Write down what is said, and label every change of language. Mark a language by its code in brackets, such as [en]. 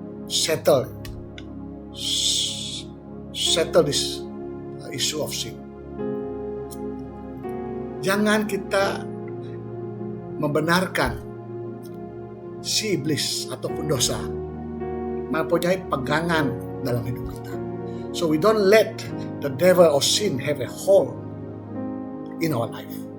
[en] Settle this issue of sin. [ms] Jangan kita membenarkan si iblis ataupun dosa mempunyai pegangan dalam hidup kita. [en] So we don't let the devil or sin have a hold in our life.